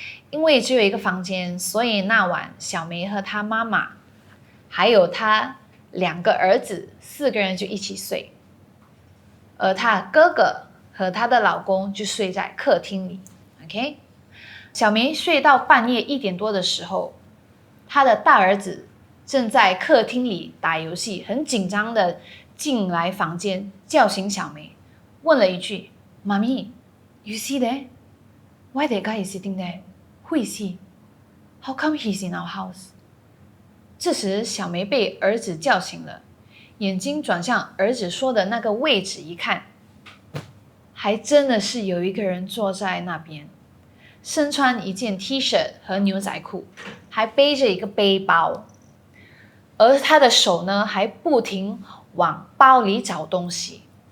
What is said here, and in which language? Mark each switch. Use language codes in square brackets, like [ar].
[zh] 因为只有一个房间，所以那晚小梅和她妈妈还有她2个儿子4个人就一起睡，而她哥哥和她的老公就睡在客厅里。 OK， 小梅睡到半夜1点多的时候，她的大儿子正在客厅里打游戏，很紧张的进来房间叫醒小梅，问了一句：妈咪 [en] you see that? Why that guy is sitting there? Who is he? How come he's in our house? [zh] 这时小梅被儿子叫醒了，眼睛转向儿子说的那个位置一看，还真的是有一个人坐在那边，身穿一件 T 恤和牛仔裤，还背着一个背包，而他的手呢还不停往包里找东西。